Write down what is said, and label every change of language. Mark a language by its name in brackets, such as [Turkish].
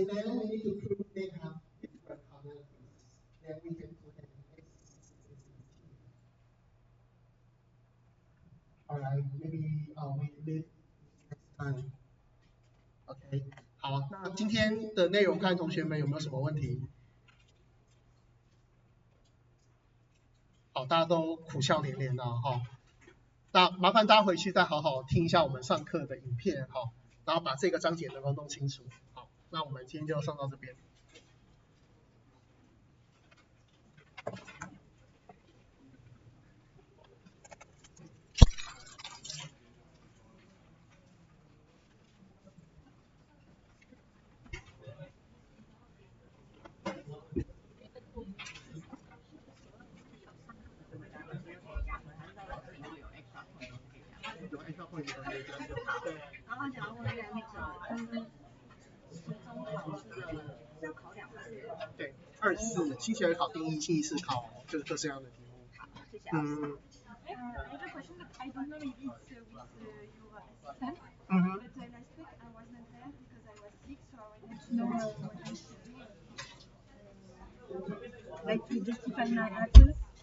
[English] And then we need to prove they have different cardinalities. Then we can claim X is equal to T. All right, maybe we leave next time. [Chinese] OK， 好，那今天的内容看同学们有没有什么问题？好，大家都苦笑连连的哈。那麻烦大家回去再好好听一下我们上课的影片哈，然后把这个章节能够弄清楚。好，那我们今天就上到这边。然后想要问一下那个，中考试的要考2次。对，2次，星期二考第一，星期四考就是各式各样的题目。好，谢谢。 [English] I have a question that I don't know if it's with your assistant, Mm-hmm. but last week I wasn't there because I was sick, so I wanted to know what I should do. Like to justify my absence?